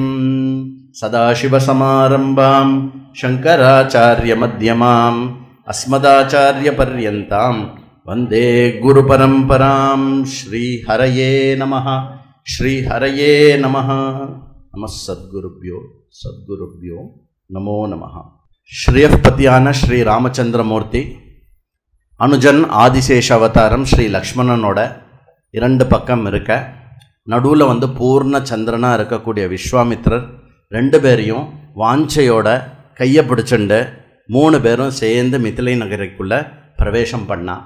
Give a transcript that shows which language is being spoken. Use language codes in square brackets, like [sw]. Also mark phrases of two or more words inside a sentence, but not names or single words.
[sa] सदाशिवसमारम्भां शङ्कराचार्यमध्यमाम् अस्मदाचार्यपर्यन्तां वन्दे गुरुपरम्परां. श्रीहरये नमः. श्रीहरये नमः. नमः सद्गुरुभ्यो नमो नमः. [ta] ஸ்ரீயப்பதியான ஸ்ரீ ராமச்சந்திரமூர்த்தி அனுஜன் ஆதிசேஷ அவதாரம் ஸ்ரீ லக்ஷ்மணனோட இரண்டு பக்கம் இருக்க, நடுவில் பூர்ண சந்திரனாக இருக்கக்கூடிய விஸ்வாமித்ரர் ரெண்டு பேரையும் வாஞ்சையோட கையை பிடிச்சுண்டு 3 பேரும் சேர்ந்து மிதிலை நகரிக்குள்ளே பிரவேசம் பண்ணான்.